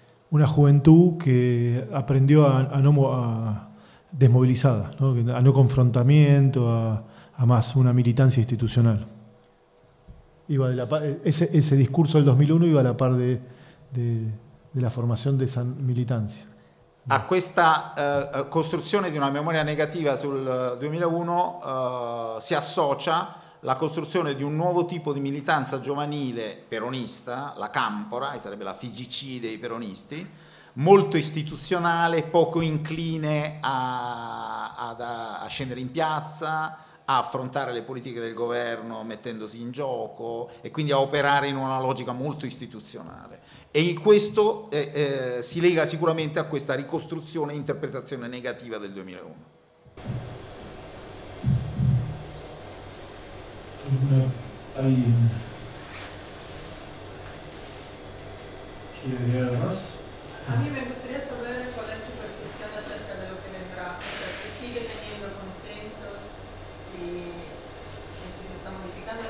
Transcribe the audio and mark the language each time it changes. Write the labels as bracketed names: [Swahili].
[Spanish] Una juventud que aprendió a desmovilizada, ¿no? A no confrontamiento, a más una militancia institucional. Iba de la par, ese discurso del 2001 iba a la par de la formación de esa militancia. [Italian] A questa costruzione di una memoria negativa sul 2001 si associa la costruzione di un nuovo tipo di militanza giovanile peronista, la Campora, e sarebbe la FIGC dei peronisti, molto istituzionale, poco incline a scendere in piazza, a affrontare le politiche del governo mettendosi in gioco e quindi a operare in una logica molto istituzionale. E questo si lega sicuramente a questa ricostruzione e interpretazione negativa del 2001. [Spanish] ¿Alguien quiere agregar más? A mí me gustaría saber cuál es tu percepción acerca de lo que vendrá. O sea, si sigue teniendo consenso, si se está modificando.